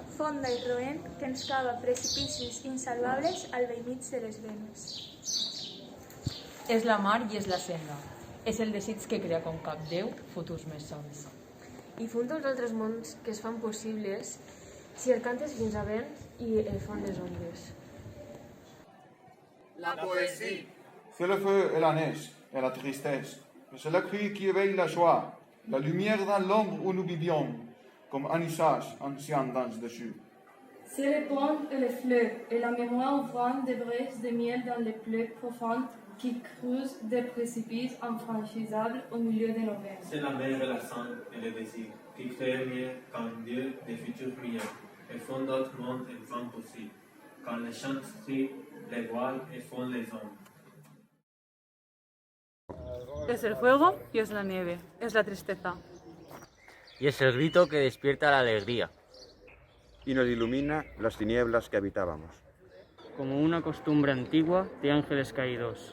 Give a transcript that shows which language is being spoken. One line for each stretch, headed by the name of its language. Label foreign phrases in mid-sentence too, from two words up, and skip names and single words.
Catalan: Fonda i roent que ens cava precipicis insalvables al vell mig de les venes. És la mar i és la senda. És el desig que crea com cap Déu futurs més sols. I funda uns altres mons que es fan possibles si el cantes fins a vent i el fan les ondes.
French: La poésie. C'est le feu et la neige et la tristesse. C'est la pluie qui éveille la joie, la lumière dans l'ombre où nous vivions, comme un usage ancien danse dessus. C'est le pont et les fleurs, et la mémoire ouvrant des braises de miel dans les plaies profondes qui creusent des précipices infranchissables au milieu de nos veines. C'est la mer et la sang et le désir, qui créent mieux qu'un Dieu des futurs meilleurs, et font d'autres mondes et font possible, quand les chants crient, les voiles et font les ombres.
Spanish: Es el fuego y es la nieve, es la tristeza. Y es el grito que despierta la alegría. Y nos ilumina las tinieblas que habitábamos. Como una costumbre antigua de ángeles caídos.